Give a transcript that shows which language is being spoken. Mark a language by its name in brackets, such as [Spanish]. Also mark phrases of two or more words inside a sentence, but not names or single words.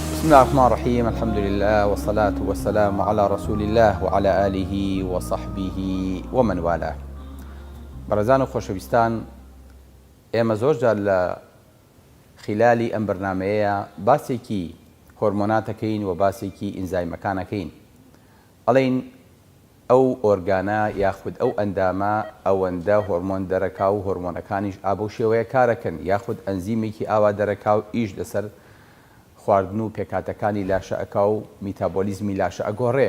[Arabic] الله الرحمن الرحيم. الحمد لله والصلاة والسلام على رسول الله وعلى آله وصحبه ومن والاه. [Central Kurdish] برزان و خۆشەویستان، ئێمە زۆرجار لە خلالی ئەم بەرنامەیە باسێکی هۆرمۆناتەکەین و باسێکی ئینزایمەکانەکەین. ئەڵێن ئەو ئۆرگانە یاخود ئەو ئەندامە ئەوەندە هۆرمۆن دەرەکا و هۆرمۆنەکانیش ئابە و شێوەیە کارەکەن، یاخود ئەنزیمێکی ئاوا دەرەکا و ئیش لەسەر خواردن و پێکاتەکانی لاشە ئەکا و میتابۆلیزمی لاشە ئەگۆڕێ.